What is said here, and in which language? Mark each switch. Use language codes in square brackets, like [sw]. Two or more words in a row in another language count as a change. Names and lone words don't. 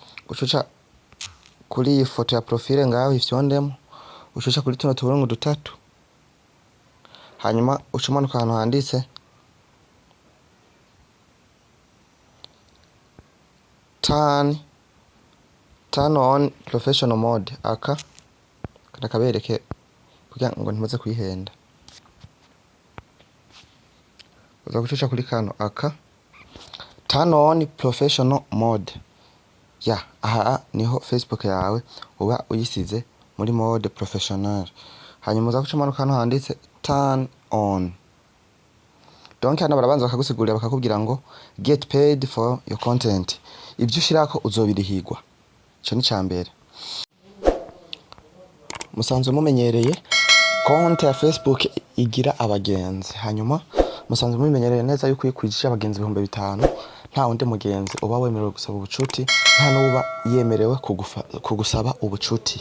[rn] ucuca kuri iyi foto ya profile ngaho ifyondemo, ucuca kuri tuno tuburungu dutatu, hanyuma ucumanuka ahantu handitse [en] turn on professional mode. [rn] Aka kabereke kugira ngo ntimuze kwihenda. Uza gucuca kuri kano aka [en] turn on professional mode. [rn] Aha niho Facebook yawe uba uyisize muri [en] mode professional. [rn] Hanyuma uza gucumanuka hano handitse [en] turn on. [rn] Donc hano barabanza bakagusigurira bakakubwira ngo [en] get paid for your content. [rn] Ibyo ushirako uzobirihigwa. Cyo ni cyambere. Musanzwe mumenyereye konti ya Facebook igira abagenzi. Hanyuma musanzwe mumenyereye neza yuko ikwijije abagenzi 500 nta wundi mugenzi uba wemerewe gusaba ubucuti, nta nuba yemerewe kugusaba ubucuti.